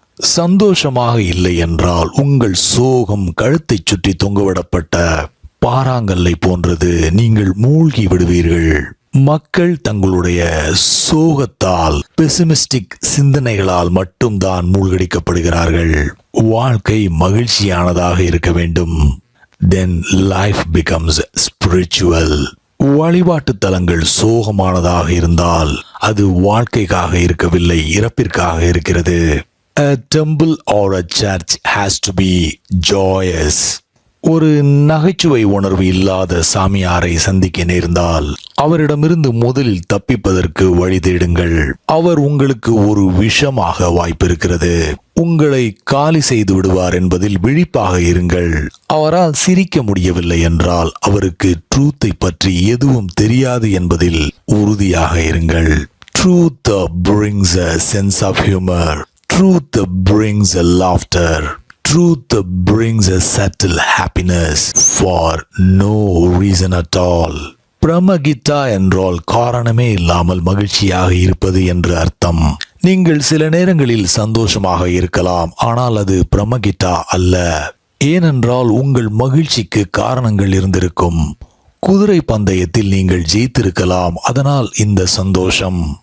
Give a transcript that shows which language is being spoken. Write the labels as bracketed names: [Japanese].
[Tamil] சந்தோஷமாக இல்லை என்றால் உங்கள் சோகம் கழுத்தை சுற்றி தொங்கவிடப்பட்ட பாறாங்கல்லை போன்றது. நீங்கள் மூழ்கி விடுவீர்கள். மக்கள் தங்களுடைய சோகத்தால், பெசிமிஸ்டிக் சிந்தனைகளால் மட்டும்தான் மூழ்கடிக்கப்படுகிறார்கள். வாழ்க்கை மகிழ்ச்சியானதாக இருக்க வேண்டும். [English] Then life becomes spiritual. [Tamil] வழிபாட்டு தலங்கள் சோகமானதாக இருந்தால் அது வாழ்க்கைக்காக இருக்கவில்லை, இறப்பிற்காக இருக்கிறது. [English] A temple or a church has to be joyous. [Tamil] ஒரு நகைச்சுவை உணர்வு இல்லாத சாமியாரை சந்திக்க நேர்ந்தால் அவரிடமிருந்து முதலில் தப்பிப்பதற்கு வழி தேடுங்கள். அவர் உங்களுக்கு ஒரு விஷமாக வாய்ப்பிருக்கிறது. உங்களை காலி செய்து விடுவார் என்பதில் விழிப்பாக இருங்கள். அவரால் சிரிக்க முடியவில்லை என்றால் அவருக்கு ட்ரூத்தை பற்றி எதுவும் தெரியாது என்பதில் உறுதியாக இருங்கள். [English] Truth brings a sense of humor. Truth brings a laughter. Truth brings a subtle happiness for no reason at all. [Tamil] பிரமகிதா என்றால் காரணமே இல்லாமல் மகிழ்ச்சியாக இருப்பது என்று அர்த்தம். நீங்கள் சில நேரங்களில் சந்தோஷமாக இருக்கலாம், ஆனால் அது பிரமகிதா அல்ல. ஏனென்றால் உங்கள் மகிழ்ச்சிக்கு காரணங்கள் இருந்திருக்கும். குதிரை பந்தயத்தில் நீங்கள் ஜெயித்திருக்கலாம், அதனால் இந்த சந்தோஷம்.